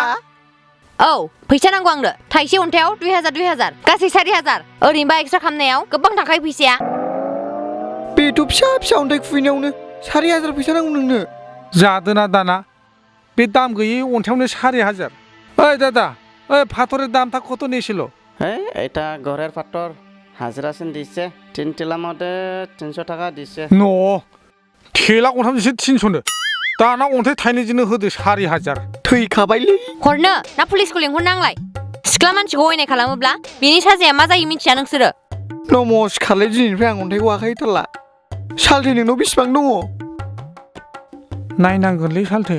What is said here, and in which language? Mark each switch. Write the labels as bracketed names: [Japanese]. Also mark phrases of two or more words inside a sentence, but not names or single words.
[Bodo] औ फैसा नांगौ आंनो थाइसे अन्थायाव 2000 गासै 4000 ओरैनोबा एक्सरे खालामनायाव गोबां थाखायो फैसाया बेथ' फिसा अन्थाइ खुबैनायावनो 4000 फैसा नांगौ नोंनो जादोना दाना बे दाम गैयै अन्थायावनो 4000 ओइ [Bangla] দাদা ওই পাথরের দামটা কত নিয়েছিল এটা ঘরের পাথর হাজিরা সেন দিছে 3 টেলার মধ্যে 300 টাকা দিছে ন ঠেলা [Bodo] गंथामजोंसो 300नो दाना अन्थाइ थाइनैजोंनो होदो 4000 थैखाबायलै हरनो ना पुलिसखौ लेंहरनो आंलाय सिख्ला मानसिखौ अयनाय खालामोब्ला बेनि साजाया मा जायो मिथिया नोंसोरो नमस्कारलै दिनैनिफ्राय आं अन्थाइखौ आखाइ होथारला सालथे नोंनाव बेसेबां दङ नायनांगोनलै सालथे